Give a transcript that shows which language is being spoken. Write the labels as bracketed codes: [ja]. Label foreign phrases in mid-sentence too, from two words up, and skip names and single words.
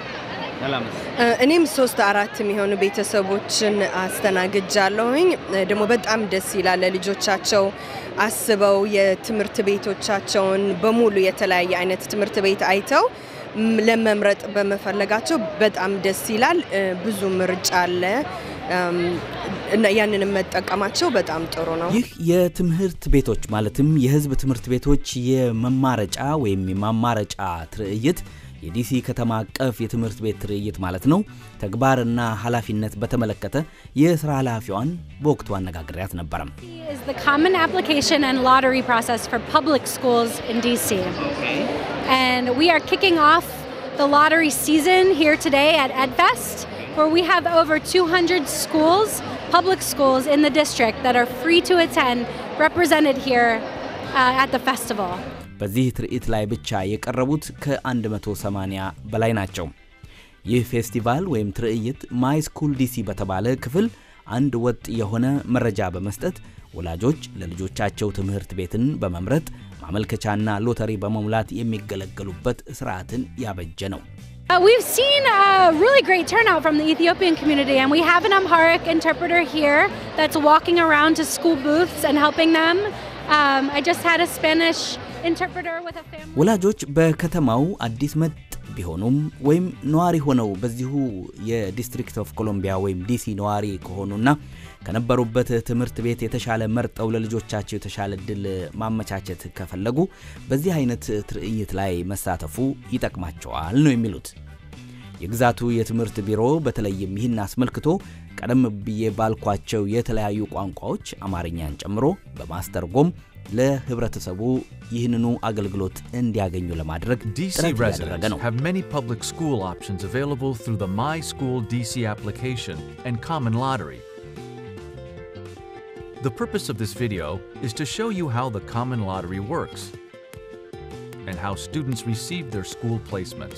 [am] እኔም 3-4 የሚሆኑ ቤተሰቦችን አስተናግጃለሁኝ። ደግሞ በጣም ደስ ይላል። ልጆቻቸው አስበው የትምህርት ቤቶቻቸውን በሙሉ የተለያየ አይነት ትምህርት ቤት አይተው ለመምረጥ በመፈለጋቸው በጣም ደስ ይላል። ብዙ ምርጫ አለ እና ያንንም መጠቀማቸው በጣም ጥሩ ነው። ይህ የትምህርት ቤቶች ማለትም የህዝብ ትምህርት ቤቶች የመማረጫ ወይም የማማረጫ ትርኢት የዲሲ ከተማ አቀፍ የትምህርት ቤት ትርኢት ማለት ነው። ተግባርና ኃላፊነት በተመለከተ የሥራ ኃላፊዋን በወቅቱ አነጋግሬያት ነበር። [en] is the common application and lottery process for public schools in DC. And we are kicking off the lottery season here today at EdFest, where we have over 200 schools, public schools in the district that are free to attend, represented here at the festival. [am] በዚህ ትርኢት ላይ ብቻ የቀረቡት ከ180 በላይ ናቸው። ይህ ፌስቲቫል ወይም ትርኢት ማይ ስኩል ዲሲ በተባለ ክፍል አንድ ወጥ የሆነ መረጃ በመስጠት ወላጆች ለልጆቻቸው ትምህርት ቤትን በመምረጥ ማመልከቻና ሎተሪ በመሙላት የሚገለገሉበት ስርዓትን ያበጀ ነው። [en] We've seen a really great turnout from the Ethiopian community, and we have an Amharic interpreter here that's walking around to school booths and helping them. I just had a Spanish interpreter with a family. [am] ወላጆች በከተማው አዲስ መጥ ቢሆኑም ወይም ነዋሪ ሆነው በዚሁ የዲስትሪክት ኦፍ ኮሎምቢያ ወይም ዲሲ ነዋሪ ከሆኑና ከነበሩበት ትምህርት ቤት የተሻለ መርጠው ለልጆቻቸው የተሻለ ድል ማመቻቸት ከፈለጉ በዚህ አይነት ትርኢት ላይ መሳተፉ ይጠቅማቸዋል ነው የሚሉት። የግዛቱ የትምህርት ቢሮ በተለይም ይህን አስመልክቶ ቀደም ብዬ ባልኳቸው የተለያዩ ቋንቋዎች አማርኛን ጨምሮ በማስተርጎም ለህብረተሰቡ ይህንኑ አገልግሎት እንዲያገኙ ለማድረግ ጥረት ያደረገ ነው። [en] have many public school options available through the My School DC application and Common Lottery. The purpose of this video is to show you how the Common Lottery works and how students receive their school placements.